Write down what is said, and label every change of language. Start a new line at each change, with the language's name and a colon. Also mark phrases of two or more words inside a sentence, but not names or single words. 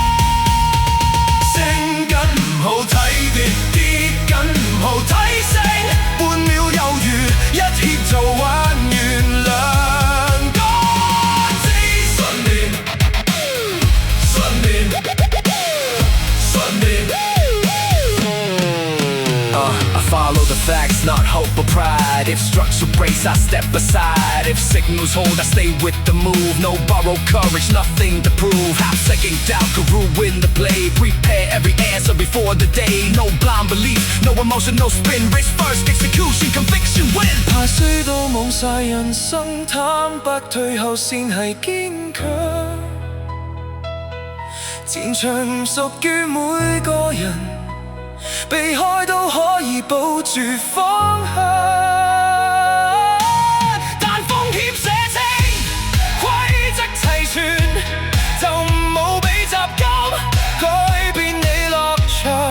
Cantonese: 升緊唔好睇跌，跌緊唔好睇升，半秒猶豫，一怯就玩完兩個字。信念，信念，信念。
English: I follow the facts, not hope or pride. If structure breaks, I step aside. If signals hold, I stay with the move. No borrowed courage, nothing to prove. Half second doubt could ruin the play. Prepare every answer before the day. No blind belief, no emotion, no spin. Risk first, execution, conviction win.
Cantonese: 怕輸到冇晒人生，坦白退後先係堅強。戰場唔屬於每個人，避開都可以保住方向，但風險寫清，規則齊全，就唔好俾雜金改變你落場。